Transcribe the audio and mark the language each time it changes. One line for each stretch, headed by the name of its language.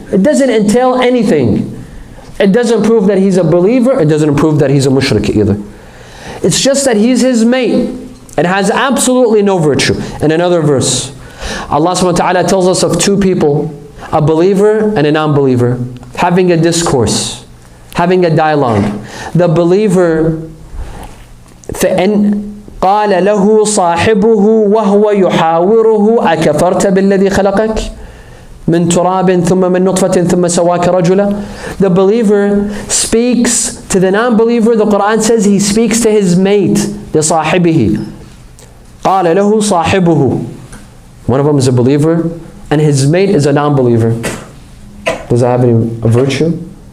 English: It doesn't entail anything. It doesn't prove that he's a believer. It doesn't prove that he's a mushrik either. It's just that he's his mate. It has absolutely no virtue. In another verse, Allah subhanahu wa ta'ala tells us of two people, a believer and a non-believer, having a discourse, having a dialogue. The believer,
Arabic: فَإِنْ قال له صاحبه وهو يحاوره أكفرت بالذي خلقك من تراب ثم من نطفة ثم سواك رجلا.
English: The believer speaks to the non-believer. The Quran says he speaks to his mate, لصاحبه.
Arabic: قال له صاحبه.
English: One of them is a believer and his mate is a non-believer. Does that have any virtue?